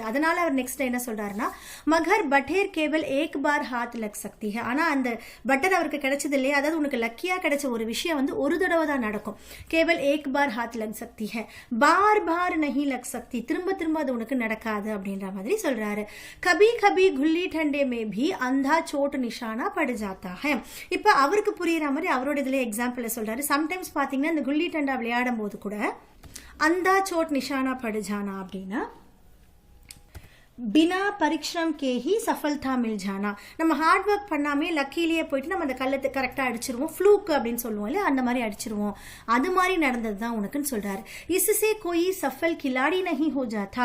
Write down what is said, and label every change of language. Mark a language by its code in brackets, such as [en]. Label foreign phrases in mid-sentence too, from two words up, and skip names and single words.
[ta] அதனால அவர் நெக்ஸ்ட் என்ன சொல்றாருன்னா, [hi] मगर पत्थर केवल एक बार हाथ लग सकती है. [ta] ஆனா அந்த பட்டர் அவருக்கு கிடைச்சது இல்லையா, அதாவது உனக்கு லக்கியா கிடைச்ச ஒரு விஷயம் வந்து ஒரு தடவை தான் நடக்கும். [hi] केवल एक बार हाथ लग सकती है, बार बार नहीं लग सकती, [ta] திரும்ப திரும்ப அது உனக்கு நடக்காது அப்படின்ற மாதிரி சொல்றாரு. [hi] कभी कभी गुल्ली डंडे में भी अंधा चोट निशाना पड़ जाता है. [ta] இப்ப அவருக்கு புரியுற மாதிரி அவரோட இதுல எக்ஸாம்பிள் சொல்றாரு. சம்டைம்ஸ் பாத்தீங்கன்னா இந்த குல்லி டண்டா விளையாடும் போது கூட [hi] अंधा चोट निशाना पड़ जाना [ta] அப்படின்னா [hi] बिना परिश्रम के ही सफलता मिल जाना. [ta] நம்ம [en] hard work [ta] பண்ணாமே லக்கிலேயே போயிட்டு நம்ம அந்த கல்லத்தை கரெக்டாக அடிச்சிருவோம், ஃப்ளூக் அப்படின்னு சொல்லுவோம் இல்லையா, அந்த மாதிரி அடிச்சிருவோம். அது மாதிரி நடந்தது தான் உனக்குன்னு சொல்றாரு. [hi] इससे कोई सफल खिलाड़ी नहीं हो जाता.